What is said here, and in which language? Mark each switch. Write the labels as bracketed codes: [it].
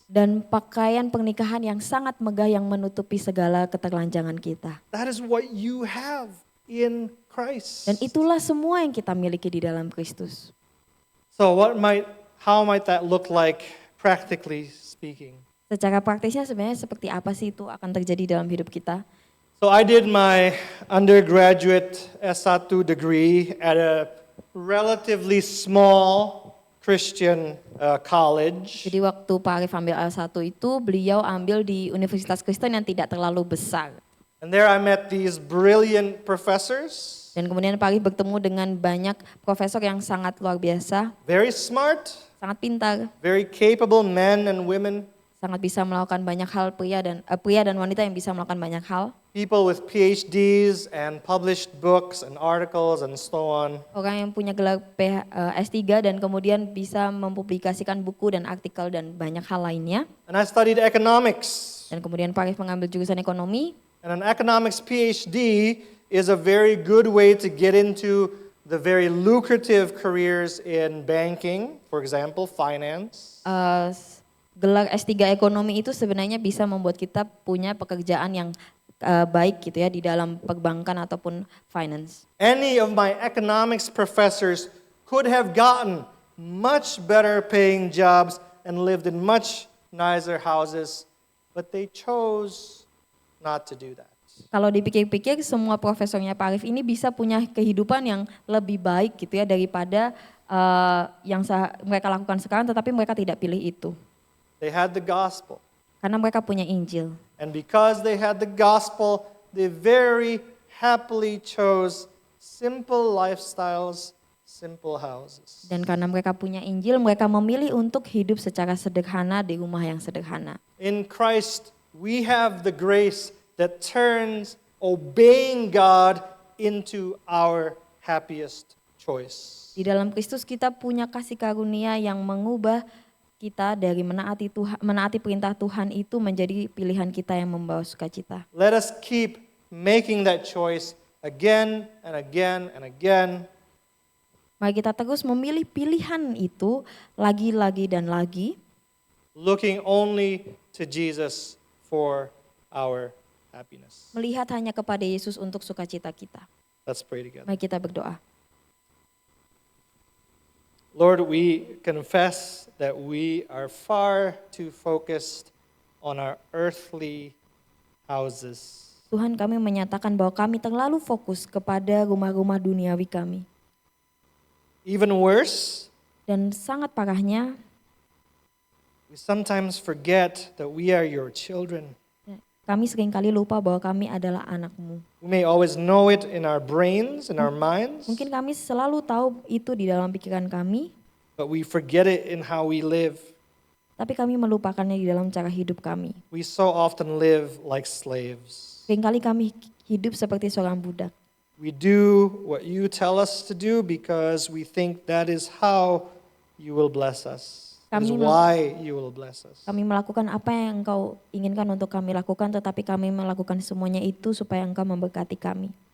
[id] Dan pakaian pernikahan yang sangat megah yang menutupi segala keterlanjangan kita. [en] That is what you have in Christ. [id] Dan itulah semua yang kita miliki di dalam Kristus. [en] So how might that look like practically speaking? [id] Secara praktisnya sebenarnya seperti apa sih itu akan terjadi dalam hidup kita? [en] So I did my undergraduate S1 degree at a relatively small Christian college. [id] Jadi waktu Pak Arif ambil S1 itu beliau ambil di Universitas Kristen yang tidak terlalu besar. [en] And there I met these brilliant professors, [id] Dan kemudian Pak Arif bertemu dengan banyak profesor yang sangat luar biasa, [en] very smart, [id] sangat pintar, [en] very capable men and women, [id] sangat bisa melakukan banyak hal, pria dan wanita yang bisa melakukan banyak hal. [en] people with PhDs and published books and articles and so on. [id] Orang yang punya gelar S3 dan kemudian bisa mempublikasikan buku dan artikel dan banyak hal lainnya. [en] And I studied economics. [id] Dan kemudian Pak Arif mengambil jurusan ekonomi. [en] And an economics PhD is a very good way to get into the very lucrative careers in banking, for example, finance. [id] Gelar S3 ekonomi itu sebenarnya bisa membuat kita punya pekerjaan yang baik gitu ya di dalam perbankan ataupun finance. [en] Any of my economics professors could have gotten much better paying jobs and lived in much nicer houses, but they chose not to do that. [id] Kalau dipikir-pikir semua profesornya Pak Arif ini bisa punya kehidupan yang lebih baik gitu ya daripada yang mereka lakukan sekarang, tetapi mereka tidak pilih itu. [en] They had the gospel. [id] Karena mereka punya Injil. [en] And because they had the gospel, they very happily chose simple lifestyles, simple houses. [id] Dan karena mereka punya Injil, mereka memilih untuk hidup secara sederhana di rumah yang sederhana. [en] In Christ, we have the grace that turns obeying God into our happiest choice. [id] Di dalam Kristus kita punya kasih karunia yang mengubah kita dari menaati perintah Tuhan itu menjadi pilihan kita yang membawa sukacita. [en] Let us keep making that choice again and again and again. [id] Mari kita terus memilih pilihan itu lagi dan lagi. [en] Looking only to Jesus for our happiness. [id] Melihat hanya kepada Yesus untuk sukacita kita. [en] Let's pray together. [id] Mari kita berdoa. [en] Lord, we confess that we are far too focused on our earthly houses. [id] Tuhan, kami menyatakan bahwa kami terlalu fokus kepada rumah-rumah duniawi kami. [en] Even worse, [id] Dan sangat parahnya, [en] we sometimes forget that we are your children. [id] kami seringkali lupa bahwa kami adalah anak-Mu. [en] We may always know it in our brains, in our minds, [id] Mungkin kami selalu tahu itu di dalam pikiran kami, [en] but we forget it in how we live. [id] tapi kami melupakannya di dalam cara hidup kami. [en] We so often live like slaves. [id] Seringkali kami hidup seperti seorang budak. [en] We do what you tell us to do because we think that is how you will bless us. That is [id] Kami [en] why you will bless us. [id] Kami melakukan apa yang Engkau inginkan untuk kami lakukan, tetapi kami melakukan semuanya itu supaya Engkau memberkati kami.